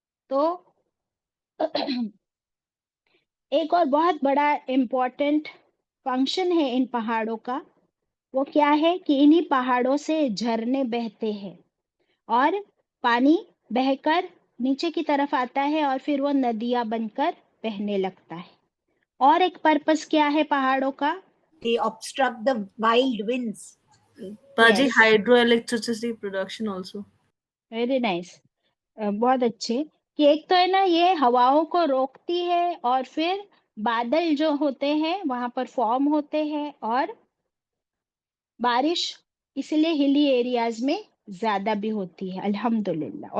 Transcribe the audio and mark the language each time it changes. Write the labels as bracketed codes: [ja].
[hi] तो एक और बहुत बड़ा इम्पोर्टेंट फंक्शन है इन पहाड़ों का। वो क्या है कि इन्हीं पहाड़ों से झरने बहते हैं, और पानी बहकर नीचे की तरफ आता है, और फिर वो नदियां बनकर बहने लगता है। और एक पर्पस क्या है पहाड़ों का? [en] They obstruct the wild winds. [hi] बाजी [en] Yes, hydro electricity production also. Very nice, [hi] बहुत अच्छे। कि एक तो है ना, ये हवाओं को रोकती है, और फिर बादल जो होते हैं वहां पर फॉर्म होते हैं, और बारिश इसलिए हिली एरियाज में ज्यादा भी होती है, अल्हम्दुलिल्लाह।